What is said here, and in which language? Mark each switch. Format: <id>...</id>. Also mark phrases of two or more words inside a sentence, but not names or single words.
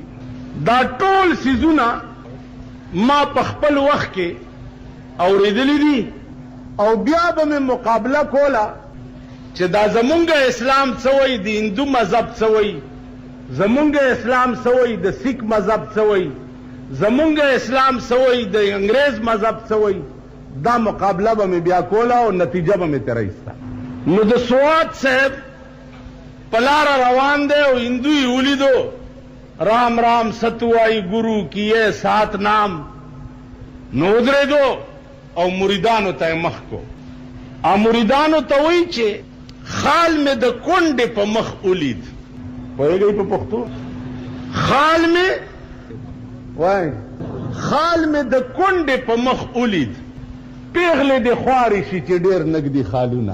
<ps>دا ټول څیزونه ما په خپل وخت کې اورېدلي دي او بیا به مې مقابله کوله چې دا زمونږ اسلام څه وایي د هندو مذهب څه وایي زمونږ اسلام څه وایي د سیک مذهب څه وایي زمونږ اسلام څه وایي د انګریز مذهب څه وایي. دا مقابله به مې بیا کوله او نتیجه به مې ترې ایسته. نو د سوات صاحب په لاره روان دی او هندو یې ولیدو</ps> <ur>رام رام ستوائی گرو کیے سات نام.</ur> <ps>نو ودرېدو او مریدانو ته یې مخ کو مریدانو ته وایي چې خال مې د کونډې په مخ ولید. پوهېږئ په پښتو؟ خال مې وایي خال مې د کونډې په مخ ولید، پیغلې دې خوارې شي چې ډېر نږدې خالونه.</ps>